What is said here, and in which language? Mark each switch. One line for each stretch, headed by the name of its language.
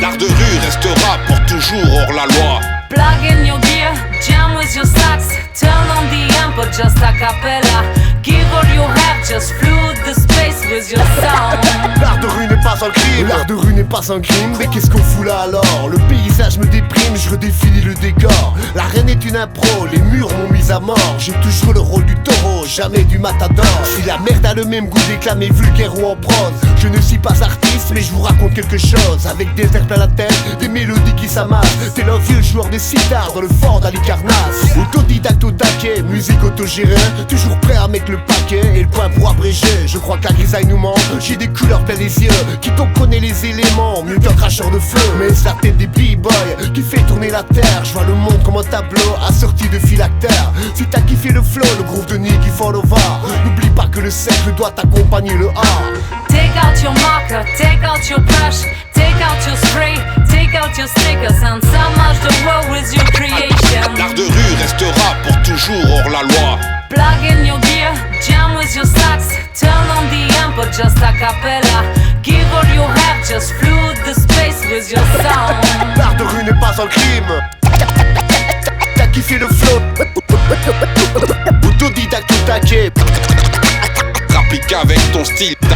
French: L'art de rue restera pour toujours hors la loi.
English: Plug in your gear, jam with your sax, turn on the amp or just a cappella. Give all you have, just flood the space with your sound.
French: L'art de rue n'est pas un crime, l'art de rue n'est pas un crime. Mais qu'est-ce qu'on fout là alors? Le paysage me déprime, je redéfinis le décor. La reine est une impro, les murs m'ont mis à mort. J'ai toujours le rôle du taureau, jamais du matador. Si la merde a le même goût déclamé vulgaire ou en prose, je ne suis pas artiste mais je vous raconte quelque chose. Avec des airs plein la tête, des mélodies qui s'amassent. T'es un vieux joueur de sitar dans le fort d'Alicarnasse. Autodidacte au taquet, musique autogérée, toujours prêt à mettre le paquet et le point pour abréger. Je crois que la grisaille nous ment, j'ai des couleurs plein les yeux. Quiconque connaît les éléments, mieux qu'un cracheur de feu. Mais c'est la tête des b-boys qui fait tourner la terre. Je vois le monde comme un tableau assorti de phylactères. Si t'as kiffé le flow, le groove de Nicky Followa, n'oublie pas que le cercle doit accompagner le art.
English: Take out your marker, take out your brush, take out your spray, take out your stickers and submerge the world with your creation.
French: L'art de rue restera pour toujours hors la loi.
English: Plug in your gear, jam with your sax, turn on the amp or just a cappella. Give all you have, just flood the space with your sound.
French: L'art de rue n'est pas un crime. T'as kiffé le flow. Autodidacte au taquet. Rapplique avec ton style.